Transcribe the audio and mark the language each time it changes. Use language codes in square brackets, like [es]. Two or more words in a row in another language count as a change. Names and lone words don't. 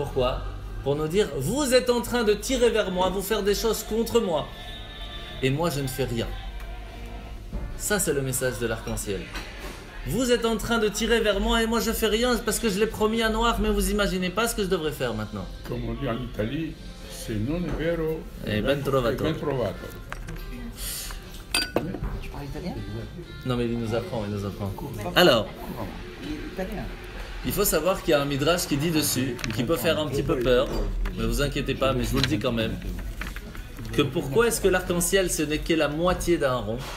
[fr] Pour nous dire, vous êtes en train de tirer vers moi, vous faire des choses contre moi. et moi je ne fais rien. Ça, c'est le message de l'arc-en-ciel. Vous êtes en train de tirer vers moi et moi je fais rien parce que je l'ai promis à Noach, mais vous imaginez pas ce que je devrais faire maintenant. Comme on dit en Italie, [it] se non è vero, E ben trovato. ben trovato. [fr] Tu parles italien? Non mais il nous apprend. Alors, Italien. il faut savoir qu'il y a un midrash qui dit dessus, qui peut faire un petit peu peur, ne vous inquiétez pas, mais je vous le dis quand même, que pourquoi est-ce que l'arc-en-ciel ce n'est que la moitié d'un rond?